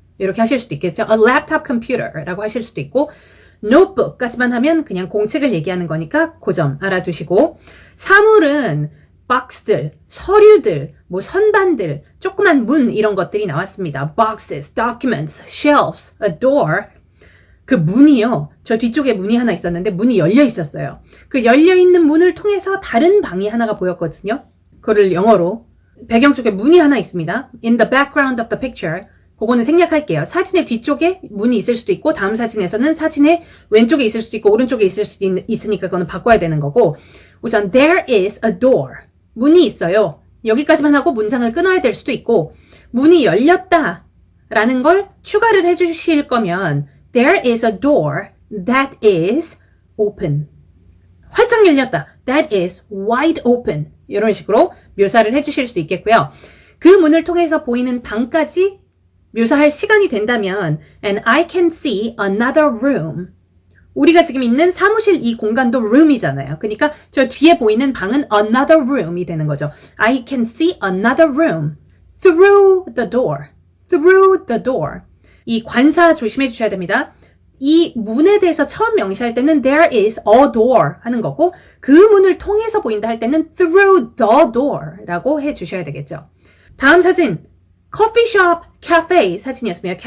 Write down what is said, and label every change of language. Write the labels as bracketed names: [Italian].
[Korean] 이렇게 하실 수도 있겠죠. a laptop computer 라고 하실 수도 있고 notebook까지만 하면 그냥 공책을 얘기하는 거니까 그 점 알아두시고 사물은 박스들, 서류들, 뭐 선반들, 조그만 문 이런 것들이 나왔습니다. [English] boxes, documents, shelves, a door. [Korean] 그 문이요. 저 뒤쪽에 문이 하나 있었는데 문이 열려 있었어요. 그 열려 있는 문을 통해서 다른 방이 하나가 보였거든요. 그거를 영어로 배경 쪽에 문이 하나 있습니다. [English] In the background of the picture. [Korean] 그거는 생략할게요. 사진의 뒤쪽에 문이 있을 수도 있고 다음 사진에서는 사진의 왼쪽에 있을 수도 있고 오른쪽에 있을 수도 있으니까 그거는 바꿔야 되는 거고 우선 there is a door. 문이 있어요. 여기까지만 하고 문장을 끊어야 될 수도 있고 문이 열렸다 라는 걸 추가를 해주실 거면 there is a door that is open. 활짝 열렸다. That is wide open. 이런 식으로 묘사를 해주실 수 있겠고요. 그 문을 통해서 보이는 방까지 묘사할 시간이 된다면 and I can see another room. 우리가 지금 있는 사무실 이 공간도 room이잖아요. 그러니까 저 뒤에 보이는 방은 another room이 되는 거죠. [English] I can see another room through the door. through the door. [Korean] 이 관사 조심해 주셔야 됩니다. 이 문에 대해서 처음 명시할 때는 there is a door 하는 거고 그 문을 통해서 보인다 할 때는 through the door 라고 해 주셔야 되겠죠. 다음 사진 커피숍 카페 사진이었습니다.